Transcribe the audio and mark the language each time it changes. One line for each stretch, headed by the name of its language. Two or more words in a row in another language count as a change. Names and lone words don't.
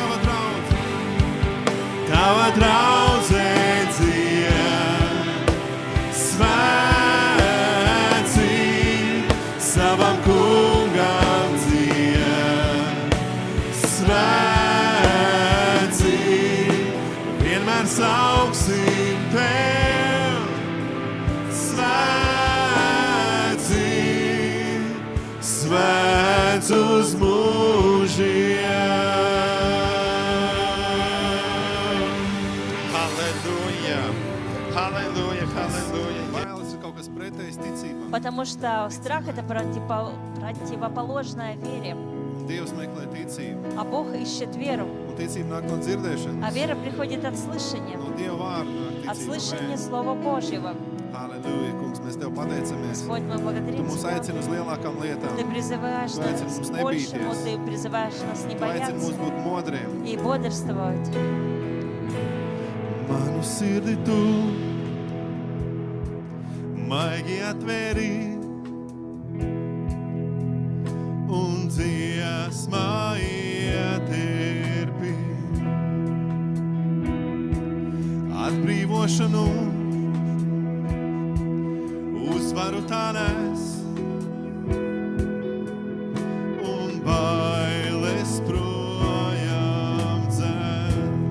Latvian: Tava draudze dzied, svēts ir, savam kungam dzied, svēts ir, vienmēr sauksim tev, svēts ir, svēts uz mūžiem. Halleluja. Halleluja, halleluja. Bailes ir kaut kas pretējs ticībām.
Russian: Потому что страх – это противоположная вере.
Latvian: Un Dievs meklē ticību.
Russian: А Бог ищет веру.
Latvian: Un ticība nāk no dzirdēšanas.
Russian: А вера приходит от слышания.
Latvian: No Dieva vārda nāk
Russian: От
Latvian: ticība.
Russian: слышания Слова Божьего.
Latvian: Halleluja, kungs, mēs Tev pateicamies.
Russian: Господь, мы
Latvian: Tu
Russian: благодарим
Latvian: mūs
Russian: Тебя.
Latvian: aicini uz lielākām lietām.
Russian: Ты призываешь
Latvian: Tu aicini
Russian: нас
Latvian: mums
Russian: к большему,
Latvian: nebīties.
Russian: Ты призываешь нас не
Latvian: Tu aicini mūs
Russian: бояться
Latvian: būt modriem.
Russian: и бодрствовать.
Latvian: Manu sirdi Tu maigi atvēri un dziesmā ietirpi. Atbrīvošanu uzvaru tā nes un bailes projām dzen.